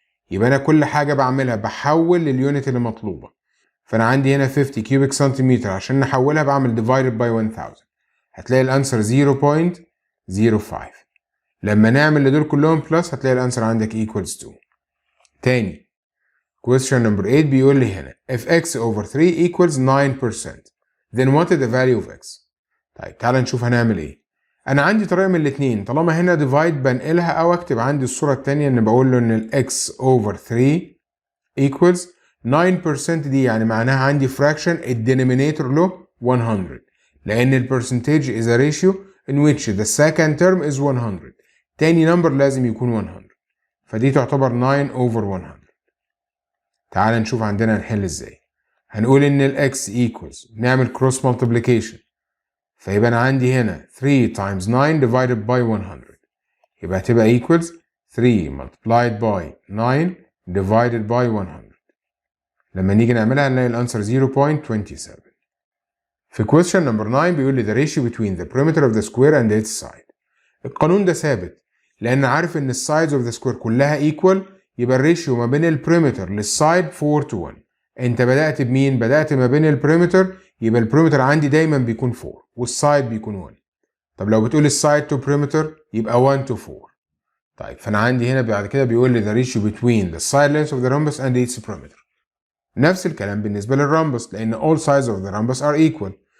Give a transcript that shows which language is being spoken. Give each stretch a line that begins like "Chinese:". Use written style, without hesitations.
Arabic: يبقى انا كل حاجه بعملها بحول لليونت اللي مطلوبه. فانا عندي هنا 50 كيوبيك سنتيمتر عشان نحولها بعمل
English: divided by 1000.
Arabic: هتلاقي الانسر 0.05. لما نعمل لدول كلهم بلس هتلاقي الانسر عندك
English: equals 2.
Arabic: تاني
English: question number 8
Arabic: بيقول لي هنا
English: if x over 3 equals 9% then what is the value of x.
Arabic: طيب تعال نشوف هنعمل ايه. انا عندي طريقه من الاثنين، طالما هنا divide بنقلها او اكتب عندي الصوره الثانيه ان بقول له ان ال
English: x over 3 equals 9%.
Arabic: دي يعني معناها عندي
English: fraction
Arabic: الدينومينيتور له 100، لان البرسنتج
English: is a ratio in which the second term is 100.
Arabic: تاني نمبر لازم يكون 100، فدي تعتبر 9 over 100. تعال نشوف عندنا نحل ازاي. هنقول ان ال x
English: equals
Arabic: نعمل
English: cross multiplication،
Arabic: فيبقى انا عندي هنا
English: 3 times 9 divided by 100.
Arabic: يبقى هتبقى
English: equals 3 multiplied by 9 divided by 100.
Arabic: لما نيجي نعملها هنلاقي الانسر 0.27. في
English: question number 9
Arabic: بيقول لي
English: the ratio between the perimeter of the square and its side.
Arabic: القانون ده ثابت لان عارف ان السايدز اوف ذا سكوير كلها
English: equal،
Arabic: يبقى الريشيو ما بين البريمتر للسايد
English: 4 to 1.
Arabic: انت بدأت بمين؟ بدأت ما بين البريمتر، يبقى البريمتر عندي دايما بيكون 4 والسايد بيكون 1. طب لو بتقول السايد تو بريمتر يبقى
English: 1 to 4.
Arabic: طيب فانا عندي هنا بعد كده بيقول لي
English: the ratio between the side lengths of the rhombus and its perimeter.
Arabic: نفس الكلام بالنسبة للرامبس، لأن
English: all sides of the rhombus are equal.